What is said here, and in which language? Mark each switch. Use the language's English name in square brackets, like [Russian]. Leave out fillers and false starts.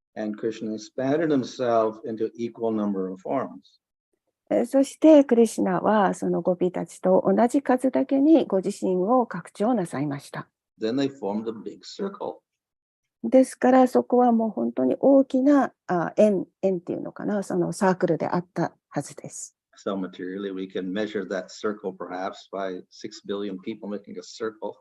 [English] And Krishna expanded himself into equal number of forms. [Japanese] そしてクリシュナはそのゴピたちと同じ数だけにご自身を拡張なさいました。 [English] Then they formed a big circle. [Japanese] ですからそこはもう本当に大きな円っていうのかな、そのサークルであったはずです。 [English] So materially, we can measure that circle perhaps by 6 billion people making a circle.